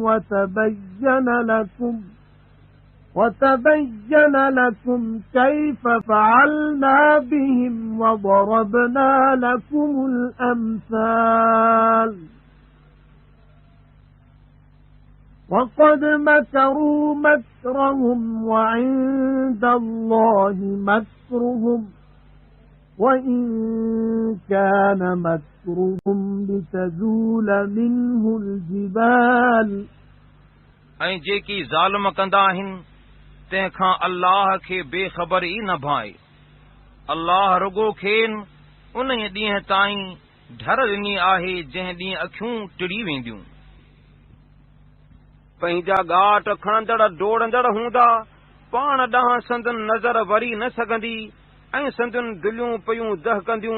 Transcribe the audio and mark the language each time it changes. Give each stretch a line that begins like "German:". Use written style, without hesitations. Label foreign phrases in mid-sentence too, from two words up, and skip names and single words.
Arabic: وَتَبَيَّنَ لَكُمْ كَيْفَ فَعَلْنَا بِهِمْ وَضَرَبْنَا لَكُمُ الْأَمْثَالَ وَقَدْ مَكَرُوا مَكْرَهُمْ وَعِندَ اللَّهِ مَكْرُهُمْ وَإِنْ كَانَ مَكْرُهُمْ لِتَزُولَ مِنْهُ الْجِبَالُ
Sindhi: ऐं जेकी ज़ालिम कंदा आहिनि तंहिंखां अल्लाह खे बेख़बर ई न भाए। अल्लाह रुगो खेनि उन ॾींहं ताईं ढर ॾिनी आहे जंहिं ॾींहुं अखियूं टिड़ी वेंदियूं। पंहिंजा ॻाट खणंदड़ डोड़ंदड़ हूंदा, पाण ॾांहुं संदन नज़र वरी न सघंदी ऐं संदन दिलियूं पयूं दहकंदियूं।